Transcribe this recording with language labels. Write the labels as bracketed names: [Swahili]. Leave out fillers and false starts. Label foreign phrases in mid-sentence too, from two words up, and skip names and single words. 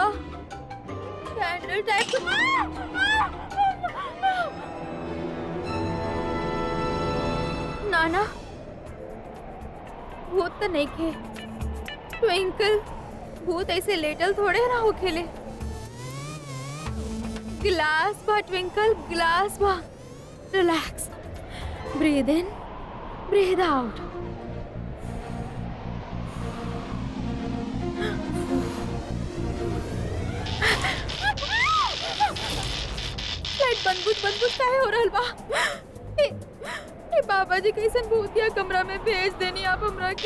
[English] candle type [Bhojpuri] नाना, भूत तो नहीं खे। ट्विंकल, भूत ऐसे लेटल थोड़े ना हो खेले। ग्लास बा ट्विंकल, ग्लास बा। रिलैक्स, [English] breathe in, breathe out. लाइट बंद काहे हो रहल बा? ए बाबा जी कैसन भूतिया कमरा में भेज देनी आप हमरा के?